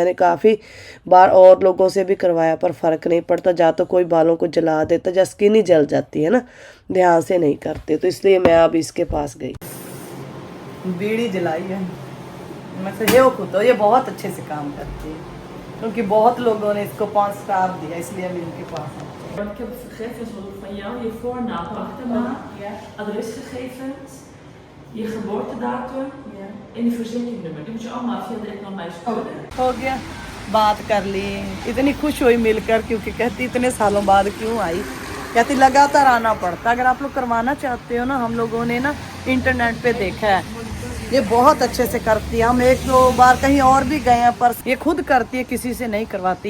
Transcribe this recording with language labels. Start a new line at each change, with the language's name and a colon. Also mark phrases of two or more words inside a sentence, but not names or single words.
Hindi: मैंने काफ़ी बार और लोगों से भी करवाया पर फ़र्क नहीं पड़ता, जा तो कोई बालों को जला देता, या स्किन ही जल जाती है ना, ध्यान से नहीं करते। तो इसलिए मैं अब इसके पास गई, बीड़ी जलाई है। मैं से ये खुद तो ये बहुत अच्छे से काम करती है, क्योंकि बहुत लोगों ने इसको 5 स्टार दिया, इसलिए मैं इनके पास आई।
Dutch: Want ik heb gegevens nodig van jou, je voornaam, achternaam, adresgegevens, je geboortedatum en je verzekeringnummer. Die moet je allemaal via de Economy sturen.
Hindi: हो गया, बात कर ली। इतनी खुश हुई मिलकर, क्योंकि कहती इतने सालों बाद क्यों आई। कहती लगातार आना पड़ता। अगर आप लोग करवाना चाहते हो ना, हम लोगों ने ना इंटरनेट पे देखा है, ये बहुत अच्छे से करती है। हम एक दो बार कहीं और भी गए हैं, पर ये खुद करती है, किसी से नहीं करवाती।